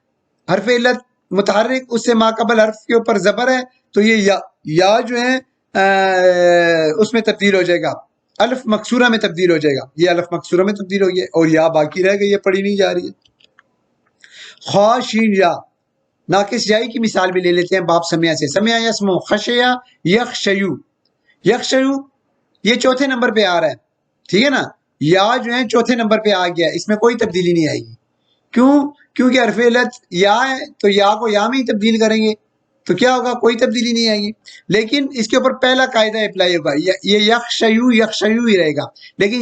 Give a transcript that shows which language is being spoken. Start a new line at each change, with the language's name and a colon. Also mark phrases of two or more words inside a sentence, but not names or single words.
Urdu: حرف علت متحرک اس سے ماقبل حرف کے اوپر زبر ہے تو یہ یا جو ہے اس میں تبدیل ہو جائے گا، الف مکسورہ میں تبدیل ہو جائے گا، یہ الف مکسورہ میں تبدیل ہو گیا اور یا باقی رہ گئی، یہ پڑھی نہیں جا رہی ہے۔ خا شین یا ناقص جائی کی مثال بھی لے لیتے ہیں باب سمیہ سے،
Arabic: سمیہ یسمو خشیا یخشیو،
Urdu: یخشیو یہ چوتھے نمبر پہ آ رہا ہے، ٹھیک ہے نا، یا جو ہے چوتھے نمبر پہ آ گیا، اس میں کوئی تبدیلی نہیں آئے گی، کیوں؟ کیونکہ حرف علت یا ہے تو یا کو یا میں ہی تبدیل کریں گے تو کیا ہوگا، کوئی تبدیلی نہیں آئے گی، لیکن اس کے اوپر پہلا قاعدہ اپلائی ہوگا، یہ یخشیو ہی رہے گا، لیکن